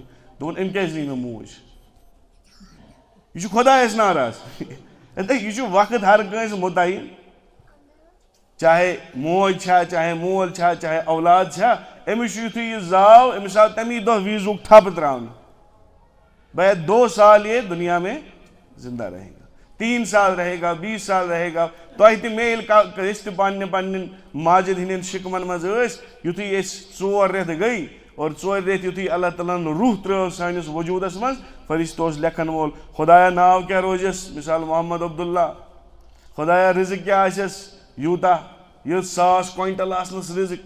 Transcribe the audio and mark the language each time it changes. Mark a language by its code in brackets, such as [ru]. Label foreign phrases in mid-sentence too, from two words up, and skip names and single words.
[ks] دوٚپُن أمۍ کیٛازِ نی مےٚ موج یہِ چھُ خۄدایس ناراض. یہِ چھُ وقت ہر کٲنٛسہِ مُتعین چاہے موج چھا چاہے مول چھا چاہے اولاد چھا أمِس چھُ یُتھُے یہِ زاو أمِس آو تَمی دۄہ ویٖزُک تھپہٕ ترٛاونہٕ. [ur] بھیا 2 سال یہ دنیا میں زندہ رہے گا 3 سال رہے گا 20 سال رہے گا. [ks] تۄہہِ تہِ مےٚ ییٚلہِ أسۍ تہِ پننٮ۪ن ماجد ہٕنٛدٮ۪ن شِکمن منٛز ٲسۍ یُتھُے أسۍ 4 رٮ۪تھ گٔے اور 4 رٮ۪تھ یُتھُے اللہ تعالیٰ ہن روح ترٛٲو سٲنِس وجوٗدس منٛز فرشتہٕ اوس لیکھن وول خۄدایا ناو کیٛاہ روزٮ۪س مثال محمد عبداللہ. خۄدایا رِزق کیٛاہ آسٮ۪س یوٗتاہ 1,000 کوینٹل آسنَس رِزق.